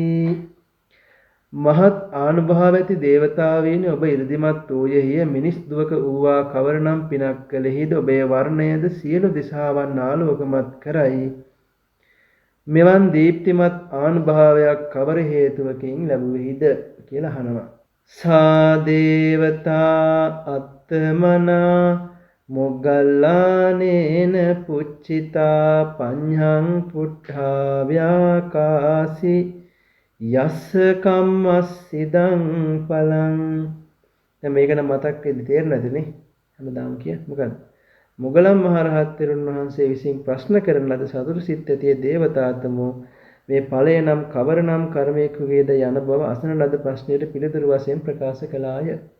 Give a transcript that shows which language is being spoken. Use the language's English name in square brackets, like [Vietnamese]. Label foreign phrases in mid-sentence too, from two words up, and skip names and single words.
[Sinhala] මහත් ආනුභාව ඇති දේවතාවීනි ඔබ 이르දිමත් වූයෙහිය. මිනිස් දුවක වූවා කවරනම් පිනක් කළෙහිද ඔබේ වර්ණයද සියලු දිසාවන් ආලෝකමත් කරයි. මෙවන් දීප්තිමත් ආනුභාවයක් කවර හේතුවකින් ලැබුවේද කියලා අහනවා. [Pali] සා දේවතා අත්තමනා මොග්ගල්ලානේන පුච්චිතා පඤ්ඤං පුට්ඨා ව්‍යාකාසි යස්ස කම්මස්සිදං පලං. [Sinhala] දැන් මේක නම් මතක් වෙද්දි තේරෙන්නේ නැතිනේ. හැමදාම කිය මොකද්ද? මොගලන් මහරහත් තෙරුන් වහන්සේ විසින් ප්‍රශ්න කරන ලද සතුරු සිත් ඇතිය දේවතාතමෝ මේ ඵලය නම් කවර නම් කර්මයකගේද යන බව අසන ලද ප්‍රශ්නයට පිළිතුරු වශයෙන් ප්‍රකාශ කළාය.